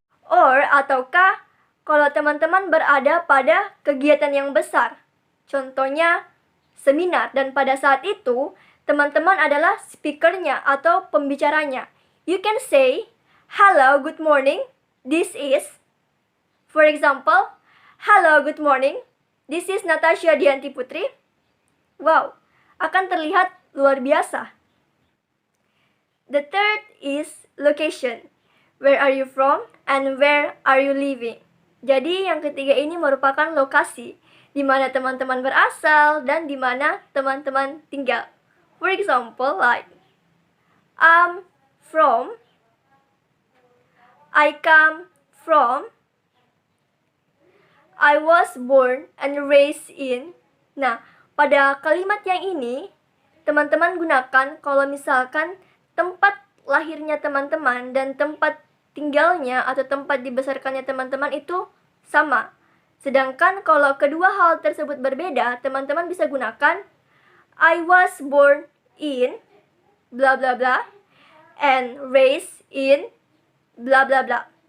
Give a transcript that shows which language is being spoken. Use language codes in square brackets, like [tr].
[id] Or ataukah kalau teman-teman berada pada kegiatan yang besar, contohnya seminar, dan pada saat itu teman-teman adalah speakernya atau pembicaranya, [en] you can say, hello, good morning, this is, [id] for example, hello, good morning, this is Natasha Dianti Putri. Wow, akan terlihat luar biasa. [en] The third is location. Where are you from and where are you living? [id] Jadi yang ketiga ini merupakan lokasi di mana teman-teman berasal dan di mana teman-teman tinggal. [en] For example, like I'm from, I come from, I was born and raised in. [id] Nah, pada kalimat yang ini teman-teman gunakan kalau misalkan tempat lahirnya teman-teman dan tempat tinggalnya atau tempat dibesarkannya teman-teman itu sama. Sedangkan kalau kedua hal tersebut berbeda, teman-teman bisa gunakan [en] I was born in bla bla [id] bla and raised in bla bla bla.